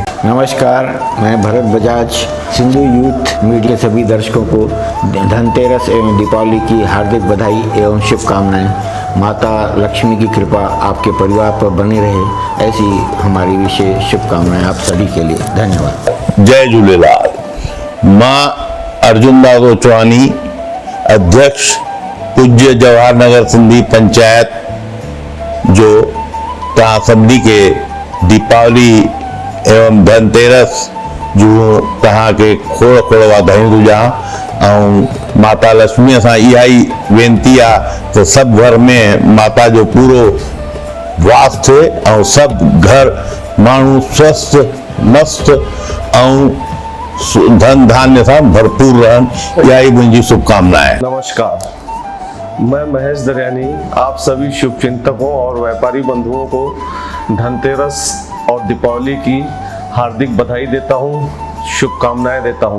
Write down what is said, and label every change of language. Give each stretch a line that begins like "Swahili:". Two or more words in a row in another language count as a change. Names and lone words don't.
Hindi: नमस्कार, मैं भरत बजाज, सिंधु यूथ मीडिया सभी दर्शकों को धनतेरस एवं दीपावली की हार्दिक बधाई एवं शुभकामनाएं। माता लक्ष्मी की कृपा आपके परिवार पर बनी रहे, ऐसी हमारी विशेष शुभकामनाएं आप सभी के लिए। धन्यवाद।
Sindhi: जय झूलेलाल। मां अर्जुनदास ओचवानी, अध्यक्ष पूज्य जवाहर नगर सिंधी पंचायत, जो तव्हां सभिनी के दीपावली एवं धनतेरस जो तव्हां के खोड़ खोड़ वाधायूं थो ॾियां। ऐं माता लक्ष्मीअ सां इहा ई वेनती आहे त सभु घर में माता जो पूरो वास थिए ऐं सभु घर माण्हू स्वस्थ मस्त ऐं
Hindi: धन धान्य से भरपूर
Sindhi: रहन।
Hindi: यही मुझी शुभकामना है। नमस्कार, मैं महेश दरियानी आप सभी शुभचिंतकों और व्यापारी बंधुओं को धनतेरस और दीपावली की हार्दिक बधाई देता हूँ, शुभकामनाएं देता हूँ।